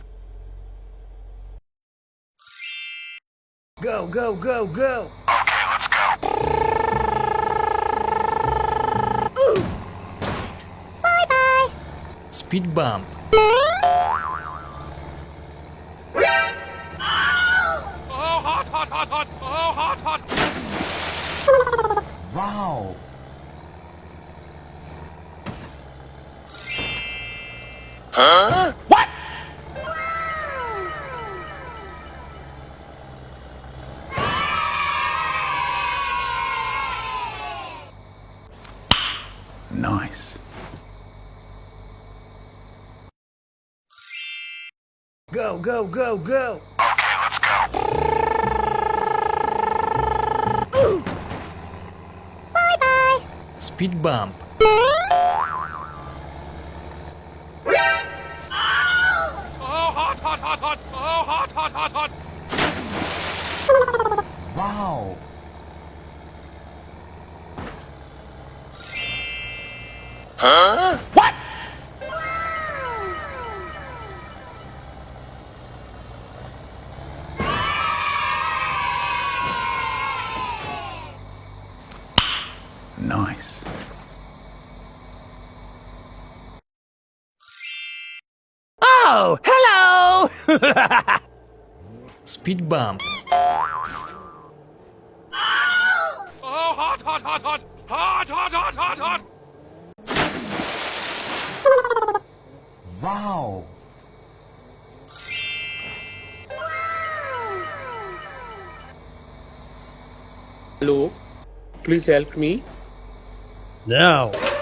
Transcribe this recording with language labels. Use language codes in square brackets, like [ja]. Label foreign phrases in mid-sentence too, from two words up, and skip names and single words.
[en] Go, go, go, go! Bye-bye! Speed bump. Oh, hot, hot, hot, hot! Oh, hot, hot! Wow! What? Nice. Go, go, go, go! Bye-bye! Speed bump. Oh, hot, hot, hot, hot! Oh, hot, hot, hot, hot! Wow! What? Nice. Oh, hello! Speed bump. Oh, hot, hot, hot, hot! Hot, hot, hot, hot, hot! Wow! Hello, please help me. Now.